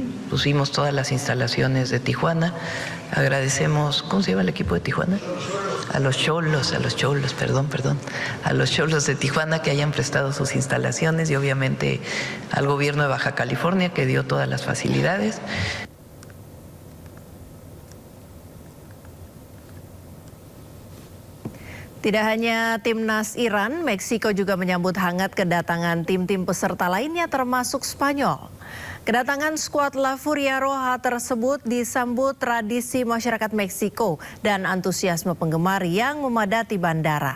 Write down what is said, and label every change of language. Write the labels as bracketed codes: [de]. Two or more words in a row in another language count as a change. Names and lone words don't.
[es] Pusimos todas las instalaciones de Tijuana. Agradecemos, ¿cómo se llama el equipo de Tijuana? A los Xolos de Tijuana que hayan prestado sus instalaciones y obviamente al gobierno de Baja California que dio todas las facilidades. [id] Tidak hanya timnas Iran, Meksiko juga menyambut hangat kedatangan tim-tim peserta lainnya termasuk Spanyol. Kedatangan skuad La Furia Roja tersebut disambut tradisi masyarakat Meksiko dan antusiasme penggemar yang memadati bandara.